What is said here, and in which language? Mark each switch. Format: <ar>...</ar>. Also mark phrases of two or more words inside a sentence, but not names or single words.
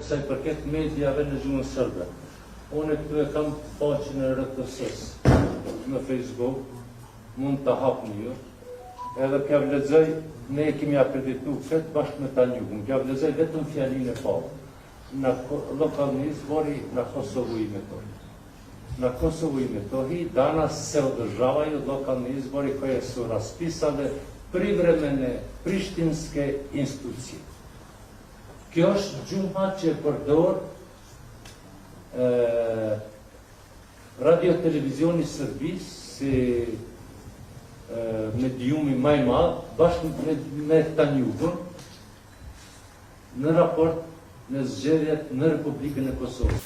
<sq>sa i përket mediave në gjuhën serbe. Unë këtu e kam faqen e RTS-s në Facebook, mund të hapni ju, edhe kja vlezoj, ne kemi akreditu këtë bashkë me Tanjugun, kja vlezoj vetëm fjalin e parë.</sq> <sr>Na lokalni izbori na Kosovu i Metohiji. Na Kosovu i Metohiji danas se održavaju lokalni izbori koje su raspisale privremene prištinske institucije.</sr> <sq>Kjo është gjuha që përdor Radio-Televizioni Serbisë si mediumi më i madh bashkë me Tanjugun në raport në zgjedhjet në Republikën e Kosovës.</sq>